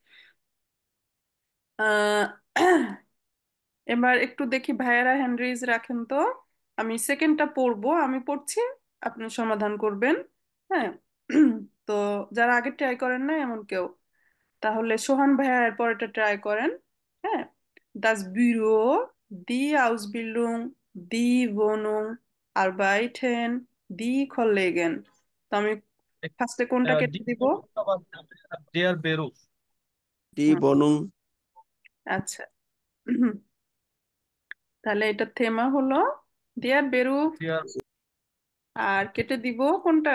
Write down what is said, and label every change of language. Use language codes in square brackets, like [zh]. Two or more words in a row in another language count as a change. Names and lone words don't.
[bn] আহ এবার একটু দেখি ভাইয়ারা [en] hand raise [bn] রাখেন তো। আমি সেকেন্ডটা পড়বো, আমি পড়ছি, আপনি সমাধান করবেন। হ্যাঁ। তো যারা আগে ট্রাই করেন না এমন কেউ, তাহলে সোহান ভাইয়া এর পরেরটা ট্রাই করেন। হ্যাঁ। [de] Das Büro, die Ausbildung, die Wohnung, Arbeiten, die Kollegen। [bn] তো আমি ফার্স্টে কোনটা কেটে দিব? [de] der Beruf. Die Wohnung, [bn] আচ্ছা। তাহলে এটা থেমা হলো [de] der Beruf, [bn] দেয়ার আর কেটে দিব কোনটা?